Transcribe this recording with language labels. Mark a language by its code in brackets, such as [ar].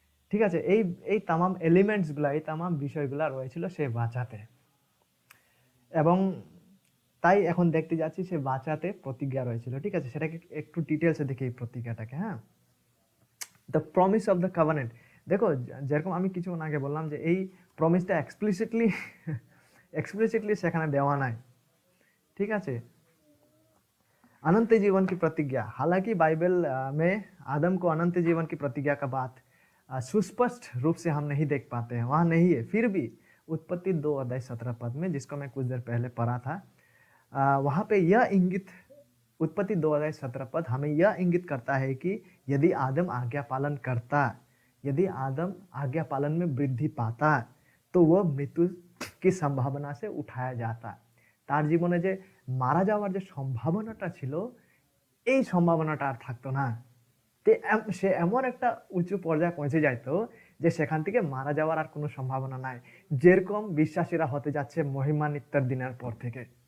[bn] ঠিক আছে, এই এই তামাম এলিমেন্টস গুলা, এই তামাম বিষয়গুলা রয়েছিল সে বাঁচাতে, এবং তাই এখন দেখতে যাচ্ছি সে বাঁচাতে প্রতিজ্ঞা রয়েছিল। ঠিক আছে, সেটাকে একটু ডিটেলসে দেখি এই প্রতিজ্ঞাটাকে। হ্যাঁ, [en] The promise of the covenant. [bn] দেখো, যেরকম আমি কিছুক্ষণ আগে বললাম যে এই প্রমিসটা এক্সপ্লিসিটলি সেখানে দেওয়া নাই। ঠিক আছে, [hi] अनंत जीवन की प्रतिज्ञा, हालांकि बाइबल में आदम को अनंत जीवन की प्रतिज्ञा का बात सुस्पष्ट रूप से हम नहीं देख पाते हैं, वहाँ नहीं है, फिर भी उत्पत्ति 2 अध्याय 17 पद में, जिसको मैं कुछ देर पहले पढ़ा था, वहाँ पे यह इंगित, उत्पत्ति 2 अध्याय 17 पद हमें यह इंगित करता है कि यदि आदम आज्ञा पालन करता, यदि आदम आज्ञा पालन में वृद्धि पाता, तो वह मृत्यु की संभावना से उठाया जाता। [bn] তার জীবনে যে মারা যাওয়ার যে সম্ভাবনাটা ছিল, এই সম্ভাবনাটা আর থাকতো না। সে এমন একটা উঁচু পর্যায়ে পৌঁছে যাইতো যে সেখান থেকে মারা যাওয়ার আর কোনো সম্ভাবনা নাই, যেরকম বিশ্বাসীরা হতে যাচ্ছে মহিমান্বিতের দিনের পর থেকে।